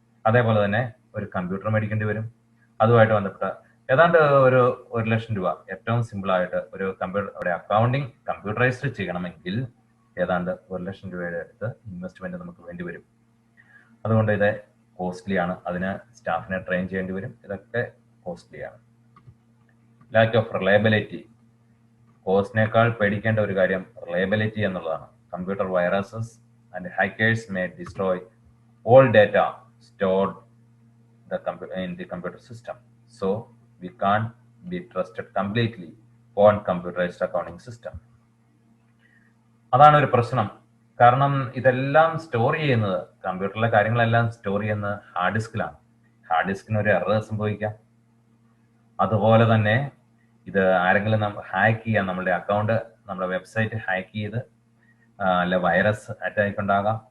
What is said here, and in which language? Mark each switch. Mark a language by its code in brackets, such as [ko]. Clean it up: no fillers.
[ml] അതേപോലെ തന്നെ ഒരു കമ്പ്യൂട്ടർ മേടിക്കേണ്ടി വരും. അതുമായിട്ട് ബന്ധപ്പെട്ട ഏതാണ്ട് ഒരു 1,00,000 രൂപ, ഏറ്റവും സിമ്പിൾ ആയിട്ട് ഒരു അക്കൗണ്ടിങ് കമ്പ്യൂട്ടറൈസ്ഡ് ചെയ്യണമെങ്കിൽ ഏതാണ്ട് 1,00,000 രൂപയുടെ അടുത്ത് ഇൻവെസ്റ്റ്മെന്റ് നമുക്ക് വേണ്ടി വരും. അതുകൊണ്ട് ഇത് കോസ്റ്റ്ലി ആണ്. അതിന് സ്റ്റാഫിനെ ട്രെയിൻ ചെയ്യേണ്ടി വരും. ഇതൊക്കെ കോസ്റ്റ്ലി ആണ്. [en] Lack of reliability. [ml] കോസ്റ്റിനേക്കാൾ പേടിക്കേണ്ട ഒരു കാര്യം റിലയബിലിറ്റി എന്നുള്ളതാണ്. [en] Computer viruses and hackers may destroy all data stored in the computer system, so we can't be trusted completely on computerized accounting system. [ml] അതാണ് ഒരു പ്രശ്നം. കാരണം ഇതെല്ലാം സ്റ്റോർ ചെയ്യുന്നത്, കമ്പ്യൂട്ടറിലെ കാര്യങ്ങളെല്ലാം സ്റ്റോർ ചെയ്യുന്നത് ഹാർഡ് ഡിസ്കിലാണ്. ഹാർഡ് ഡിസ്കിന് ഒരു എറർ സംഭവിക്കാം. അതുപോലെ തന്നെ ഇത് ആരെങ്കിലും ഹാക്ക് ചെയ്യാൻ, നമ്മുടെ അക്കൗണ്ട്, നമ്മുടെ വെബ്സൈറ്റ് ഹാക്ക് ചെയ്ത് അല്ല വൈറസ് അറ്റാക്ക് ഉണ്ടാകാം.